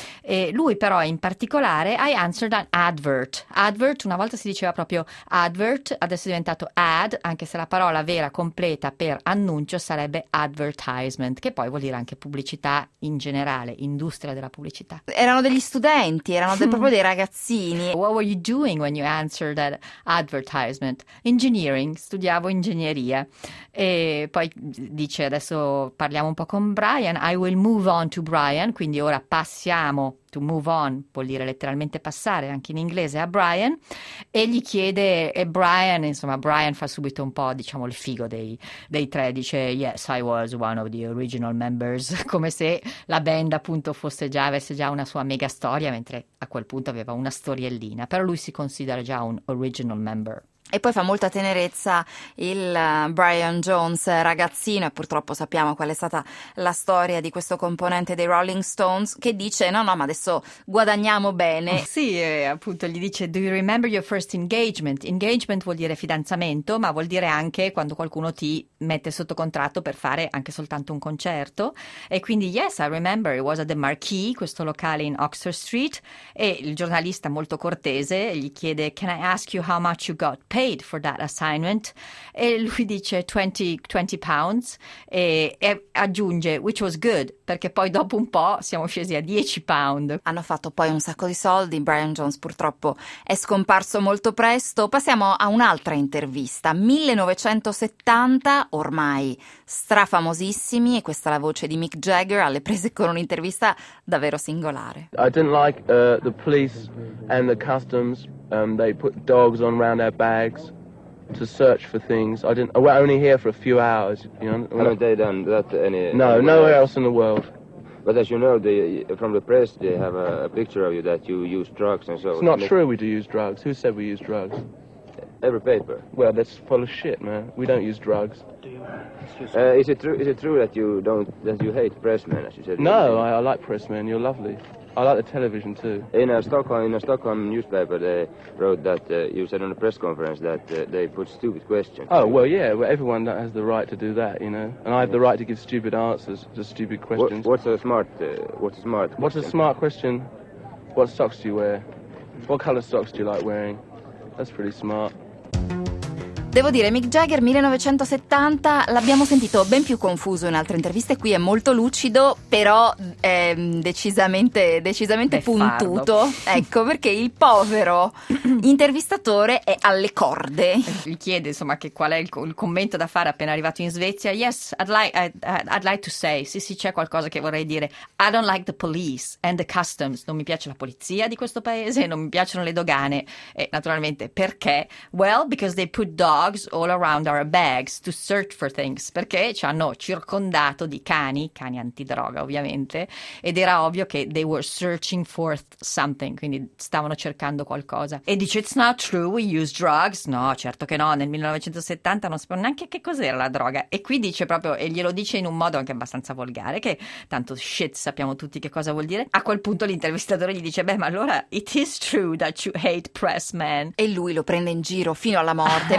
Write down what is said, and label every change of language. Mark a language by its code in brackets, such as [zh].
[it] E lui però in particolare, [en] I answered an advert. [it] Advert, una volta si diceva proprio advert, adesso è diventato ad, anche se la parola vera completa per annuncio sarebbe advertisement, che poi vuol dire anche pubblicità in generale, industria della pubblicità. Erano degli studenti, erano proprio dei ragazzini. [en] What were you doing when you answered that advertisement? [it] Engineering, studiavo ingegneria. E poi dice, adesso parliamo un po' con Brian, [en] I will move on to Brian, [it] quindi ora passiamo, to move on vuol dire letteralmente passare anche in inglese, a Brian, e gli chiede, e Brian, insomma, Brian fa subito un po', diciamo, il figo dei tre, dice [en] yes, I was one of the original members, [it] come se la band appunto fosse già, avesse già una sua mega storia, mentre a quel punto aveva una storiellina, però lui si considera già un original member. E poi fa molta tenerezza il Brian Jones ragazzino, e purtroppo sappiamo qual è stata la storia di questo componente dei Rolling Stones, che dice no no, ma adesso guadagniamo bene. Sì, appunto gli dice [en] do you remember your first engagement? [it] Engagement vuol dire fidanzamento, ma vuol dire anche quando qualcuno ti mette sotto contratto per fare anche soltanto un concerto. E quindi [en] yes, I remember, it was at the Marquee, [it] questo locale in Oxford Street. E il giornalista molto cortese gli chiede [en] can I ask you how much you got paid for that assignment, [it] e lui dice 20 pounds, e aggiunge [en] which was good, [it] perché poi dopo un po' siamo scesi a 10 pound. Hanno fatto poi un sacco di soldi. Brian Jones purtroppo è scomparso molto presto. Passiamo a un'altra intervista, 1970, ormai strafamosissimi, e questa è la voce di Mick Jagger alle prese con un'intervista davvero singolare. [en] I didn't like the police and the customs. They put dogs on round our bags to search for things. I didn't. We're only here for a few hours. You know. And they don't. That any. No, nowhere else in the world. But as you know, from the press, they have a picture of you that you use drugs and so. It's not true. We do use drugs. Who said we use drugs? Every paper. Well, that's full of shit, man. We don't use drugs. Do you? Excuse me. Is it true? Is it true that you don't? That you hate pressmen, as you said? No, I like pressmen. You're lovely. I like the television too. In a Stockholm newspaper, they wrote that you said on a press conference that they put stupid questions. Oh, well, yeah, well, everyone has the right to do that, you know. And I have the right to give stupid answers to stupid questions. What's a smart question? What socks do you wear? What colour socks do you like wearing? That's pretty smart. [it] Devo dire, Mick Jagger 1970 l'abbiamo sentito ben più confuso in altre interviste. Qui è molto lucido, però è decisamente puntuto. Ecco, perché il povero intervistatore è alle corde. Gli chiede, insomma, che qual è il commento da fare appena arrivato in Svezia. [en] Yes, I'd like to say. [it] Sì, sì, c'è qualcosa che vorrei dire. [en] I don't like the police and the customs. [it] Non mi piace la polizia di questo paese, non mi piacciono le dogane. E naturalmente, perché? [en] Well, because they put dogs all around our bags to search for things. [it] Perché ci hanno circondato di cani antidroga ovviamente, ed era ovvio che [en] they were searching for something, [it] quindi stavano cercando qualcosa. E dice, [en] it's not true, we use drugs. [it] No, certo che no, nel 1970 non sapevano neanche che cos'era la droga. E qui dice proprio, e glielo dice in un modo anche abbastanza volgare, che tanto shit sappiamo tutti che cosa vuol dire. A quel punto l'intervistatore gli dice, beh, ma allora [en] it is true that you hate pressmen. [it] E lui lo prende in giro fino alla morte.